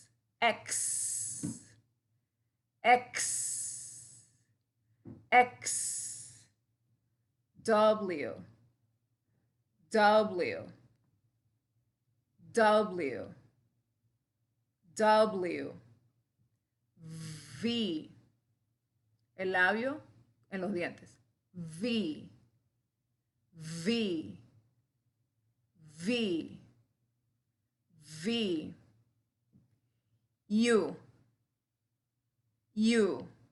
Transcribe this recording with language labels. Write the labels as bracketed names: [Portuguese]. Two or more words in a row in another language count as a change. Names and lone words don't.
[Spanish] X. X. X. W. W. W. W. V. El labio en los dientes. V. V. V. V. U. U.